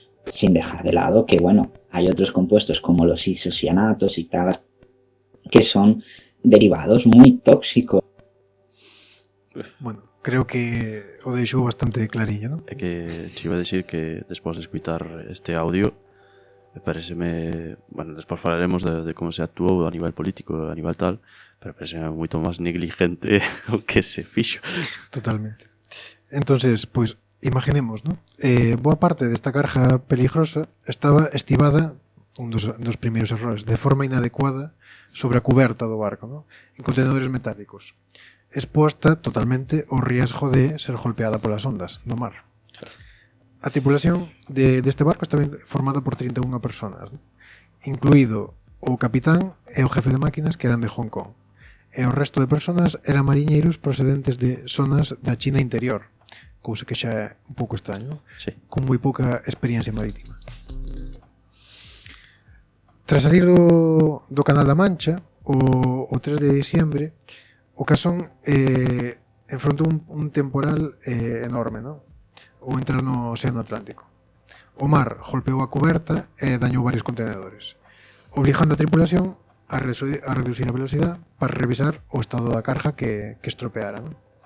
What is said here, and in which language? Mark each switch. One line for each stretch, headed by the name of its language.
Spanish: Sin dejar de lado que, bueno, hay otros compuestos como los isocianatos y tal, que son derivados muy tóxicos.
Galician: Bueno, creo que o deixou bastante clarillo, non? É que te iba a decir que despois de escutar este audio pareceme, bueno, despois falaremos de como se actuou a nivel político, a nivel tal, pero pareceme moito máis negligente o que se fixo. Totalmente. Entonces, pois, imaginemos, non? Boa parte desta carga peligrosa estaba estivada, un dos primeiros errores, de forma inadecuada sobre a cuberta do barco, non? En contenedores metálicos, exposta totalmente ao riesgo de ser golpeada polas ondas do mar. A tripulación deste barco estaba formada por 31 personas, ¿no? Incluído o capitán e o jefe de máquinas que eran de Hong Kong. E o resto de personas eran mariñeiros procedentes de zonas da China interior, cousa que xa é un pouco extraño, ¿no? Sí. Con moi pouca experiencia marítima. Tras salir do Canal da Mancha, o 3 de diciembre, o Casón enfrontou un temporal enorme, non? Ou entrar no Océano Atlántico. O mar golpeou a coberta e dañou varios contenedores, obligando a tripulación a reducir a velocidade para revisar o estado da carga que estropeara, non?